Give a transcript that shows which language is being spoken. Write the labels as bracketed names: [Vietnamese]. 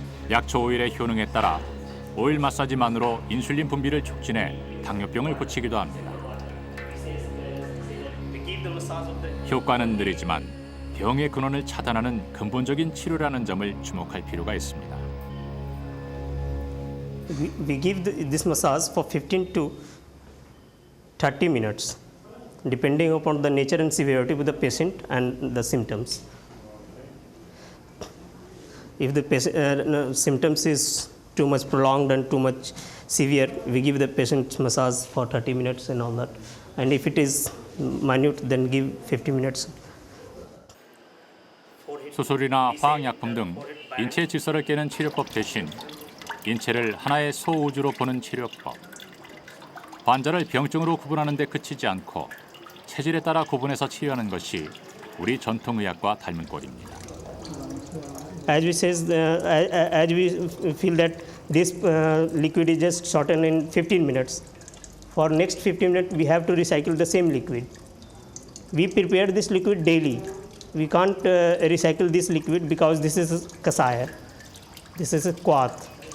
[Korean] 약초 오일의 효능에 따라 오일 마사지만으로 인슐린 분비를 촉진해 당뇨병을 고치기도 합니다. 효과는 느리지만 병의 근원을 차단하는 근본적인 치료라는 점을 주목할 필요가 있습니다. [English] We give this massage for 15 to 30 minutes, depending upon the nature and severity of the patient and the symptoms. If the symptoms is too much prolonged and too much severe, we give the patient massage for 30 minutes and all that. And if it is minute, then give 50 minutes. [Korean] 수술이나 화학약품 등 인체 질서를 깨는 치료법 대신 인체를 하나의 소우주로 보는 치료법. 환자를 병증으로 구분하는 데 그치지 않고 체질에 따라 구분해서 치료하는 것이 우리 전통의학과 닮은 꼴입니다. [English] As we feel that this liquid is just shortened in 15 minutes. For next 15 minutes, we have to recycle the same liquid. We prepare this liquid daily. We can't recycle this liquid because this is kasaya. This is a quath.